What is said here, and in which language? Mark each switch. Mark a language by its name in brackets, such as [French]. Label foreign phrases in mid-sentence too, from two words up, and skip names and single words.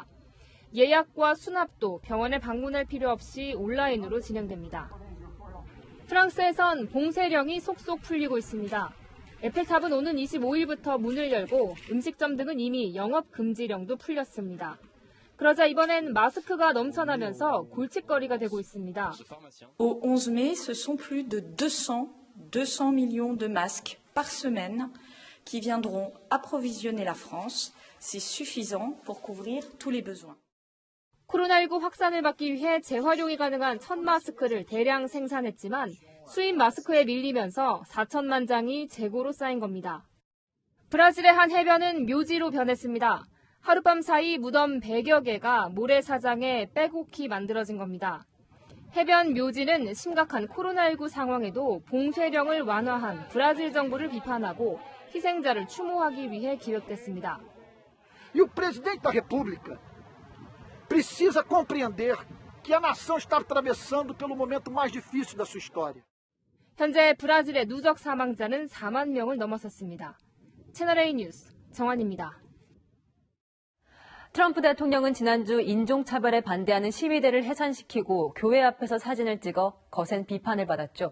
[Korean] 예약과 수납도 병원에 방문할 필요 없이 온라인으로 진행됩니다. 프랑스에선 봉쇄령이 속속 풀리고 있습니다. 에펠탑은 오는 25일부터 문을 열고 음식점 등은 이미 영업 금지령도 풀렸습니다. 그러자 이번엔 마스크가 넘쳐나면서 골칫거리가 되고 있습니다. [French] Au 11 mai, ce sont plus de 200 millions de masques par semaine qui viendront approvisionner la France. C'est suffisant pour couvrir tous les besoins. [Korean] 코로나19 확산을 막기 위해 재활용이 가능한 1000마스크를 대량 생산했지만 수입 마스크에 밀리면서 4천만 장이 재고로 쌓인 겁니다. 브라질의 한 해변은 묘지로 변했습니다. 하룻밤 사이 무덤 100여 개가 모래사장에 빼곡히 만들어진 겁니다. 해변 묘지는 심각한 코로나19 상황에도 봉쇄령을 완화한 브라질 정부를 비판하고 희생자를 추모하기 위해 기획됐습니다. [Portuguese] E o presidente da República precisa compreender que a nação está atravessando pelo momento mais difícil da sua história. [Korean] 현재 브라질의 누적 사망자는 4만 명을 넘어섰습니다. 채널A 뉴스 정환입니다. 트럼프 대통령은 지난주 인종차별에 반대하는 시위대를 해산시키고 교회 앞에서 사진을 찍어 거센 비판을 받았죠.